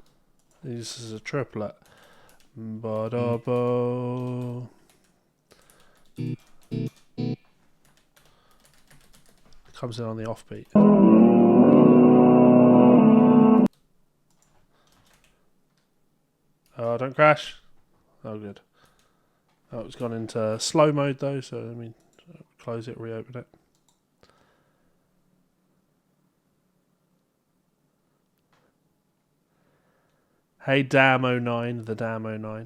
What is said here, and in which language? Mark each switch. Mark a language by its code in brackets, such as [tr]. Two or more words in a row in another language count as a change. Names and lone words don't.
[en] This is a triplet. Ba da bo. Comes in on the offbeat. Oh, don't crash. Oh, good. Oh, it's gone into slow mode though, so I mean, close it, reopen it. Hey, Dam09, the Dam09.